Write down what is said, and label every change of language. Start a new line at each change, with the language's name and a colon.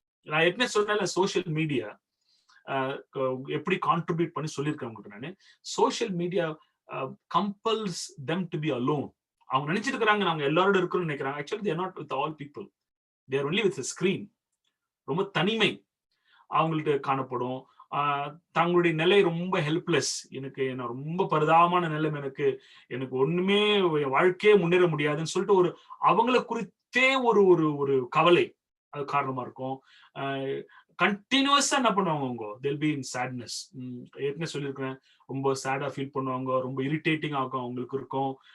Tamil: நான் ஏற்கனவே சொன்னேன் சோசியல் மீடியா எப்படி கான்ட்ரிபியூட் பண்ணி சொல்லியிருக்கேன் உங்களுக்கு நானு.
English: Social media compels them to be alone.
Tamil: அவங்க நினைச்சிட்டு இருக்கிறாங்க நாங்க எல்லாரோட இருக்கிறோம்னு நினைக்கிறாங்க.
English: Actually they are not with all people, they are only with a screen.
Tamil: ரொம்ப தனிமை அவங்கள்ட்ட காணப்படும். தங்களுடைய நிலை ரொம்ப ஹெல்ப்லெஸ், எனக்கு என்ன ரொம்ப பரிதாபமான நிலைமை, எனக்கு ஒண்ணுமே வாழ்க்கையே முன்னேற முடியாதுன்னு சொல்லிட்டு ஒரு அவங்களை குறித்தே ஒரு ஒரு ஒரு கவலை அது காரணமா இருக்கும். கண்டினியூஸா என்ன பண்ணுவாங்க அவங்க,
English: they'll be in sadness.
Tamil: ஏற்கனவே சொல்லியிருக்கிறேன், ரொம்ப சேடா ஃபீல் பண்ணுவாங்க, ரொம்ப இரிட்டேட்டிங் ஆகும் அவங்களுக்கு இருக்கும்.